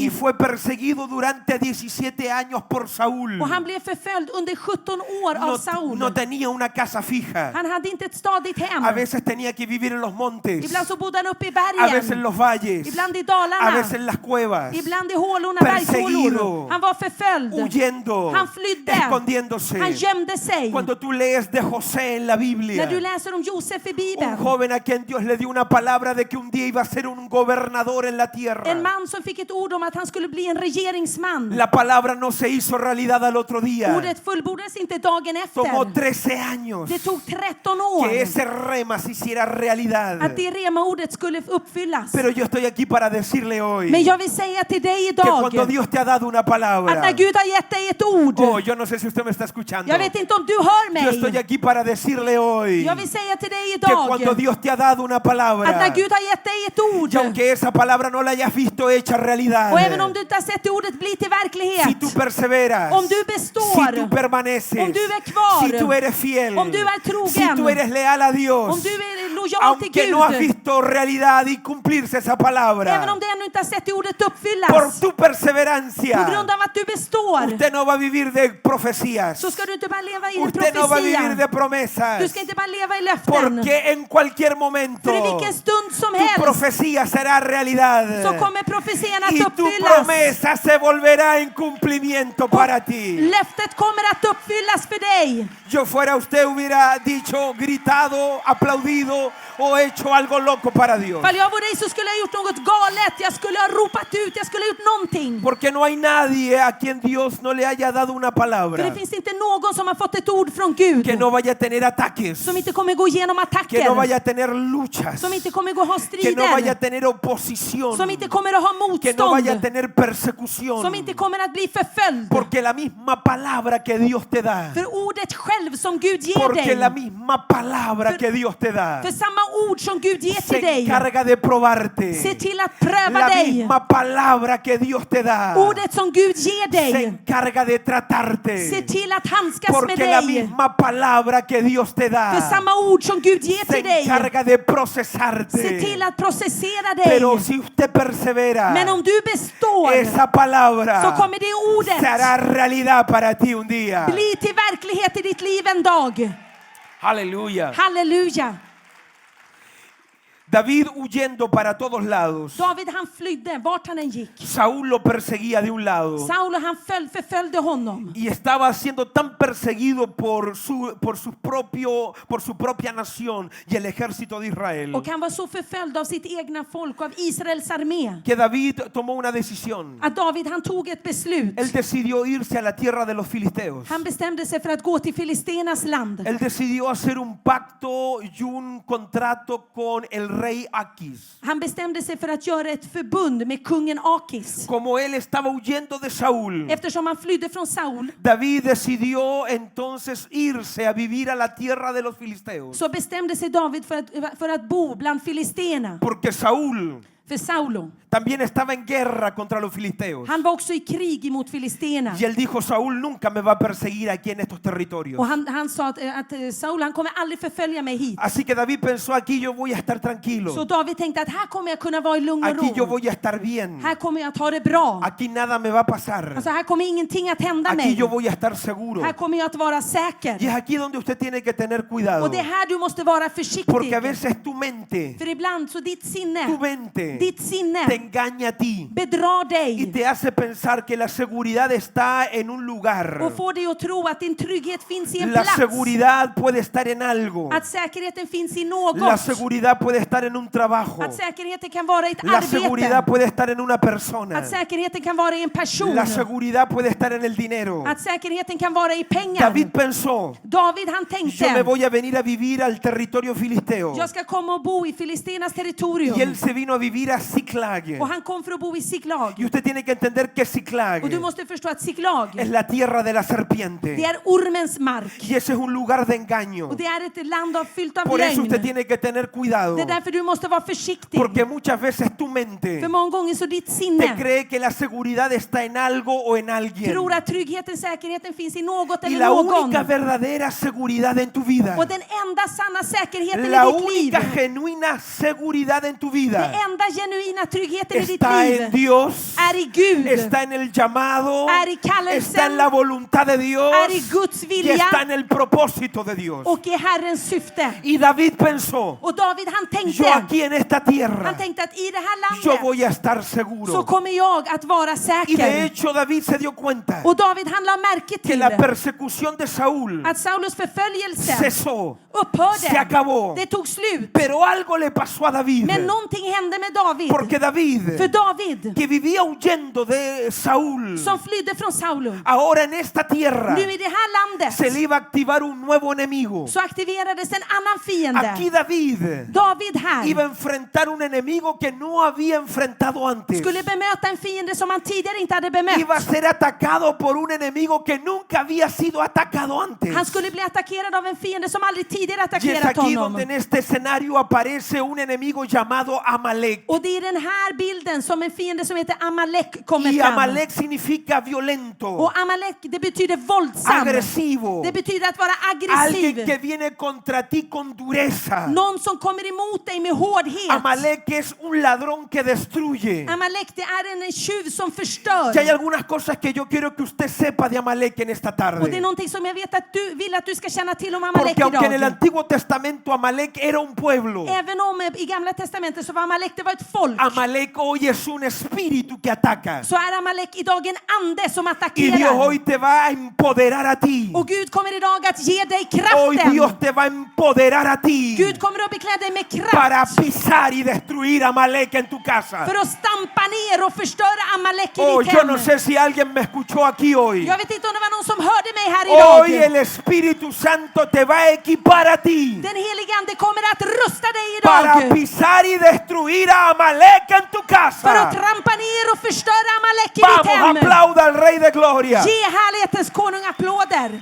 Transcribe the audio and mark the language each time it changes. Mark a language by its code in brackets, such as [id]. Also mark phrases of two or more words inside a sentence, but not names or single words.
[es] Y fue perseguido durante 17 años por Saúl. [sv] Och han blev förföljd under 17 år av Saul. [es] No tenía una casa fija. [sv] Han hade inte ett stadigt hem. [es] A veces tenía que vivir en los montes. [sv] Ibland så bodde han uppe i [es] A veces en [sv] bergen. [es] los valles. [sv] Ibland i [es] A [sv] dalarna. [es] veces en las cuevas. [sv] Ibland i hålorna, [es] Perseguido. [sv] bergshålor. Han var förföljd. [es] Huyendo. [sv] Han flydde. [es] Escondiéndose. [sv] Han gömde sig. [es] Cuando tú lees de José en la Biblia, [sv] När du läser om Josef i [es] un [sv] Bibeln. [es] joven a quien Dios le dio una palabra de que un día iba a ser un gobernador en la tierra. [sv] En man som fick ett ord om att han skulle bli en regeringsman. [es] La palabra no se hizo realidad al otro día. [sv] Ordet fullbordades inte dagen [es] Tomó [sv] efter. [es] 13 años [sv] Det tog 13 år [es] que ese rema se hiciera realidad. [sv] att det rema-ordet skulle uppfyllas. [es] Pero yo estoy aquí para decirle hoy [sv] Men jag vill säga till dig [es] que [sv] idag [es] cuando Dios te ha dado una [sv] att [es] palabra, [sv] när Gud har gett dig ett ord. [es] oh, yo no sé si usted me está escuchando. [sv] Jag vet inte om du hör [es] Yo estoy [sv] mig. [es] aquí para decirle hoy [sv] Jag vill säga till dig [es] que cuando [sv] idag [es] Dios te ha dado una [sv] att [es] palabra, [sv] när Gud har gett dig ett ord, [es] y aunque esa palabra no la hayas visto hecha realidad, [sv] och även om du inte har sett det ordet bli till [es] si [sv] verklighet, [es] tú perseveras, [sv] om du består, [es] si tú permaneces, [sv] om du är kvar, [es] si tú eres fiel, [sv] om du är trogen, [es] si tú eres leal a Dios, [sv] om du är lojal till [es] aunque no has [sv] Gud, [es] visto realidad y cumplirse esa palabra, [sv] även om du ännu inte har sett det ordet [es] por [sv] uppfyllas, [es] tu [sv] på [es] perseverancia, [sv] grund av att du består, [es] usted no va a vivir de profecías, [sv] så ska du inte bara leva i en [es] usted no va a vivir de [sv] profetia. [es] promesas, [sv] Du ska inte bara leva i löften. [es] porque en cualquier momento [sv] För i vilken stund som [es] tu [sv] helst [es] profecía será realidad [sv] så kommer profetian [es] y [sv] att [es] tu [sv] uppfyllas. [es] promesa se volverá en cumplimiento para ti. [sv] Löftet kommer att uppfyllas för dig. [es] Yo fuera usted hubiera dicho, gritado, aplaudido o hecho algo loco para Dios. [sv] Fall jag var dig så skulle jag ha gjort något galet. Jag skulle ha ropat ut. Jag skulle ha gjort någonting. [es] Porque no hay nadie a quien Dios no le haya dado una [sv] För [es] palabra [sv] det finns inte någon som har fått ett ord från Gud. [es] que no vaya a tener ataques, [sv] Som inte kommer gå igenom [es] que no vaya [sv] attacker. [es] a tener luchas, [sv] Som inte kommer gå ha [es] que no vaya a [sv] strider. [es] tener oposición, [sv] Som inte kommer att ha [es] que no vaya a [sv] motstånd. [es] tener persecución. [sv] Som inte kommer att bli förföljd. [es] Porque la misma palabra que Dios te da, [sv] För ordet själv som Gud ger [es] porque la [sv] dig. [es] misma palabra que Dios te da [sv] För samma ord som Gud ger till [es] se [sv] dig. [es] encarga de probarte. [sv] Se till att pröva [es] La [sv] dig. [es] misma palabra que Dios te da [sv] Ordet som Gud ger [es] se [sv] dig. [es] encarga de [sv] Se [es] tratarte. [sv] till att handskas med [es] Porque la [sv] dig. [es] misma palabra que Dios te [sv] För [es] da [sv] samma ord som Gud ger [es] se [sv] till dig. [es] encarga de [sv] Se till [es] procesarte. [sv] att processera dig. [es] Pero si usted persevera, [sv] Men om du består [es] esa palabra [sv] så kommer det ordet [es] se hará realidad para ti un día. [sv] bli till verklighet i ditt liv en dag. [es] Aleluya. [sv] Halleluja. [es] David huyendo para todos lados. [sv] David han flydde vart han än gick. [es] Saúl lo perseguía de un lado [sv] Saul han förföljde honom. [es] y estaba siendo tan perseguido por su propia nación y el ejército de Israel [sv] Och han var så förföljd av sitt egna folk, av Israels armé. [es] que David tomó una decisión. [sv] Att David han tog ett beslut. [es] Él decidió irse a la tierra de los filisteos. [sv] Han bestämde sig för att gå till Filistenas land. [es] Él decidió hacer un pacto y un contrato con el rey Aquis. [sv] Han bestämde sig för att göra ett förbund med kungen Akis. [es] Como él estaba huyendo de Saúl, [sv] Eftersom han flydde från Saul [es] David decidió entonces irse a vivir a la tierra de los filisteos. [sv] så bestämde sig David för att bo bland filisterna. [es] Porque Saúl [sv] För Saulo, [es] también estaba en guerra contra los filisteos. [sv] han var också i krig emot filisterna. [es] Y él dijo, Saúl nunca me va a perseguir aquí en estos territorios. [sv] Och han sa att Saul han kommer aldrig förfölja mig hit. [es] Así que David pensó, aquí yo voy a estar tranquilo. [sv] Så David tänkte att här kommer jag kunna vara i lugn och [es] Aquí yo [sv] ro. [es] voy a estar bien. [sv] Här kommer jag att ha det bra. [es] Aquí nada me va a pasar. [sv] Alltså här kommer ingenting att hända [es] Aquí [sv] mig. [es] yo voy a estar seguro. [sv] Här kommer jag att vara säker. [es] Y es aquí donde usted tiene que tener cuidado. [sv] Och det är här du måste vara [es] Porque a [sv] försiktig. [es] veces tu mente, [sv] För ibland så ditt [es] te [sv] sinne [es] engaña a ti [sv] bedrar [es] y [sv] dig [es] te hace pensar que la seguridad está en un lugar. [sv] och får dig att tro att din trygghet finns i en [es] La [sv] plats. [es] seguridad puede estar en algo. [sv] Att säkerheten finns i [es] La [sv] något. [es] seguridad puede estar en un trabajo. [sv] Att säkerheten kan vara i ett [es] La seguridad [sv] arbete. [es] puede estar en una persona. [sv] Att säkerheten kan vara i en person. [es] La seguridad puede estar en el dinero. [sv] Att säkerheten kan vara i pengar. [es] David pensó, [sv] David han [es] yo me [sv] tänkte, [es] voy a venir a vivir al territorio filisteo. [sv] jag ska komma och bo i Filistenas [es] Y él [sv] territorium. [es] se vino a vivir a Ziklag. [sv] Och han kom för att bo i Siklag. [es] Y usted tiene que entender que Ziklag [sv] Och du måste förstå att Siklag, [es] es la tierra de la [sv] det [es] serpiente. [sv] är ormens mark. [es] Y ese es un lugar de engaño. [sv] Och det är ett land fyllt av [es] Por eso usted [sv] lögn. [es] tiene que tener cuidado. [sv] Det är därför du måste vara försiktig. [es] Porque muchas veces tu mente [sv] För många gånger så ditt [es] te [sv] sinne [es] cree que la seguridad está en algo o en alguien. [sv] tror att tryggheten, säkerheten finns i något [es] Y [sv] eller [es] la [sv] någon. [es] única verdadera seguridad en tu vida, [sv] Och den enda sanna säkerheten [es] la [sv] i ditt liv, [es] única genuina seguridad en tu vida [sv] den enda genuina tryggheten i ditt [es] está en [sv] liv [es] Dios, [sv] är i Gud, [es] está en el llamado, [sv] är i kallelsen, [es] está en la voluntad de Dios [sv] är i Guds [es] y [sv] vilja [es] está en el propósito de Dios. [sv] och i Herrens syfte. [es] Y David pensó, [sv] Och David han [es] yo [sv] tänkte, [es] aquí en esta tierra, [sv] han tänkte att i det här [es] yo [sv] landet [es] voy a estar [sv] så [es] seguro. [sv] kommer jag att vara [es] Y de [sv] säker. [es] hecho David se dio cuenta [sv] Och David han la märke [es] que [sv] till [es] la persecución de Saúl [sv] att Saulus förföljelse [es] cesó, se [sv] upphörde. [es] acabó. [sv] Det tog slut. [es] Pero algo le pasó a David. [sv] Men någonting hände med David. [es] Porque David, [sv] För David, [es] que vivía huyendo de Saúl, [sv] som flydde från Saulo, [es] ahora en esta tierra [sv] nu i det här [es] se le [sv] landet [es] iba a activar un nuevo enemigo. [sv] så aktiverades en annan fiende. [es] Aquí David [sv] David [es] iba a [sv] här [es] enfrentar un enemigo que no había enfrentado antes. [sv] skulle bemöta en fiende som han tidigare inte hade [es] Iba a [sv] bemött. [es] ser atacado por un enemigo que nunca había sido atacado antes. [sv] Han skulle bli attackerad av en fiende som aldrig tidigare [es] Y es [sv] attackerat [es] aquí [sv] honom. [es] donde en este escenario aparece un enemigo llamado Amalek. [sv] Och det är den här bilden som en fiende som heter Amalek kommer [es] Y [sv] fram. [es] Amalek significa violento, [sv] Och Amalek, det betyder våldsam. [es] agresivo, [sv] Det betyder att vara [es] alguien que [sv] aggressiv. [es] viene contra ti con dureza. [sv] Någon som kommer emot dig med hårdhet. [es] Amalek es un ladrón que destruye. [sv] Amalek, det är en tjuv som förstör. [es] Y hay algunas cosas que yo quiero que usted sepa de Amalek en esta [sv] Och det är [es] tarde. [sv] någonting som jag vet att du vill att du ska känna till om Amalek [es] Porque aunque en el [sv] idag. [es] Antiguo Testamento Amalek era un pueblo, [sv] Även om i Gamla Testamentet så var Amalek, det var ett folk, [es] Amalek hoy es un espíritu que ataca. [sv] så är Amalek idag en ande som [es] Y Dios [sv] attackerar. [es] hoy te va a empoderar a ti. [sv] Och Gud kommer idag att ge dig [es] Hoy [sv] kraften. [es] Dios te va a empoderar a ti [sv] Gud kommer att beklä dig med [es] para [sv] kraft [es] pisar y destruir a Amalek en tu casa. [sv] för att stampa ner och förstöra Amalek i [es] Oh, [sv] ditt [es] yo [sv] hem. [es] no sé si alguien me escuchó aquí hoy. [sv] Jag vet inte om det var någon som hörde mig här [es] Hoy [sv] idag. [es] el Espíritu Santo te va a equipar a ti [sv] Den helige ande kommer att rusta dig [es] para [sv] idag [es] pisar y destruir a Amalek en tu [sv] för att [es] casa. [sv] trampa ner och förstöra Amalek i ditt [es] Vamos, [sv] hem. [es] aplauda al Rey de Gloria. [sv] Ge härlighetens konung applåder.